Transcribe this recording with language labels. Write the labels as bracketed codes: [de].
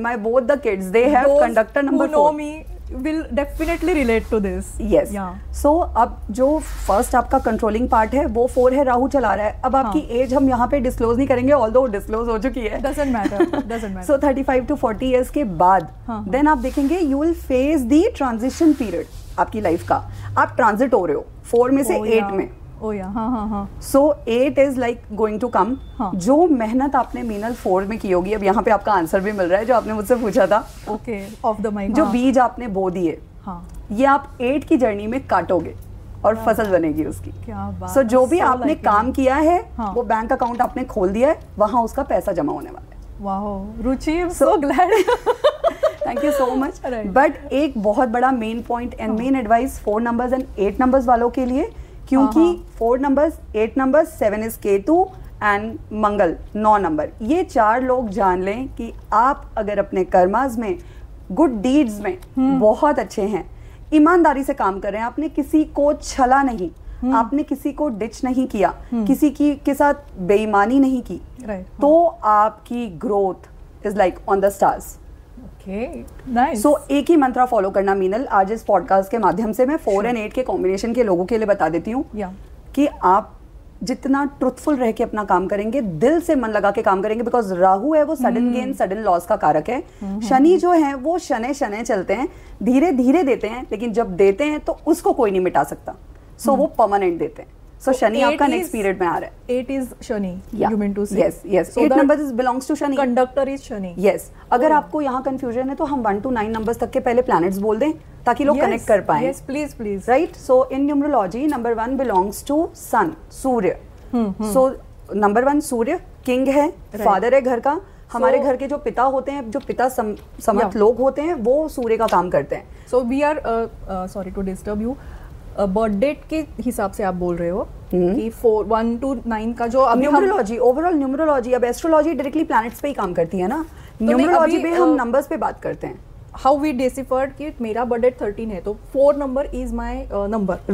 [en] My both the kids, they have Those conductor number who know 4. me will definitely relate to this. Yes. Yeah. [hi] So अब जो first आपका controlling part है वो 4 है, राहु चला रहा है. अब आपकी एज हम यहाँ पे डिस्क्लोज नहीं करेंगे, ऑल्दो डिस्क्लोज हो चुकी है. [en] Doesn't matter. [hi] So 35 to 40 years के बाद देन आप देखेंगे [en] you will face the transition period [hi] आपकी लाइफ का. आप ट्रांजिट हो रहे हो 4 में से 8 में. हाँ. [en] So 8 is like going to come. [hi] जो मेहनत आपने मीनल 4 में की होगी, अब यहाँ पे आपका आंसर भी मिल रहा है जो आपने मुझसे पूछा था. [en] Okay. Off the mic. [hi] जो बीज आपने बो दिए, ये आप 8 की जर्नी में काटोगे और फसल बनेगी उसकी. क्या बात. So जो भी [en] So [hi] आपने [en] like [hi] काम किया है हाँ. वो बैंक अकाउंट आपने खोल दिया है, वहाँ उसका पैसा जमा होने वाला है. [en] Wow, Ruchi, I'm so glad. Thank you so much. Right. [hi] But एक बहुत बड़ा main point and main advice 4 numbers and 8 numbers वालों के लिए, क्योंकि 4 numbers, 8 numbers, 7 is Ketu and Mangal 9 number. ये 4 लोग जान लें कि आप अगर अपने कर्मास में, गुड डीड्स में बहुत अच्छे हैं, ईमानदारी से काम कर रहे हैं, आपने किसी को छला नहीं, आपने किसी को डिच नहीं किया, किसी के साथ बेईमानी नहीं की, तो आपकी [en] Growth is like on the stars. Nice. [hi] So, एक ही मंत्रा फॉलो करना मीनल. आज इस पॉडकास्ट के माध्यम से मैं 4 and 8 के कॉम्बिनेशन के लोगों के लिए बता देती हूँ कि आप जितना ट्रुथफुल रह के अपना काम करेंगे, दिल से मन लगा के काम करेंगे, बिकॉज राहु है वो सडन गेन, सडन लॉस का कारक है. शनि जो है वो शनै चलते हैं, धीरे धीरे देते हैं, लेकिन जब देते हैं तो उसको कोई नहीं मिटा सकता. सो वो परमानेंट देते हैं. So शनि आपका नेक्स्ट पीरियड में आ रहा है. [en] 8 is Shani. You mean to say? Yes. 8 number belongs to Shani. Conductor is Shani. Yes. [hi] अगर आपको यहाँ कंफ्यूजन है तो हम 1 to 9 नंबर्स तक के पहले प्लैनेट्स बोल दें ताकि लोग कनेक्ट कर पाएं. [en] Yes, please. Right? So in numerology, number 1 belongs to sun, Surya. [hi] So number 1 Surya king है, फादर है घर का. हमारे घर के जो पिता होते हैं, जो पिता समर्थ लोग होते हैं, वो सूर्य का काम करते हैं. [en] So we are sorry to disturb you. [hi] Birth date के हिसाब से आप बोल रहे हो कि 1 to 9 का जो अभी न्यूमरोलॉजी, ओवरऑल न्यूमरोलॉजी. अब एस्ट्रोलॉजी डायरेक्टली प्लैनेट्स पे ही काम करती है ना. न्यूमरोलॉजी पे हम नंबर्स पे बात करते हैं. [en] how we deciphered [hi] कि मेरा बर्थ डेट 13 है तो [en] 4 नंबर is my number,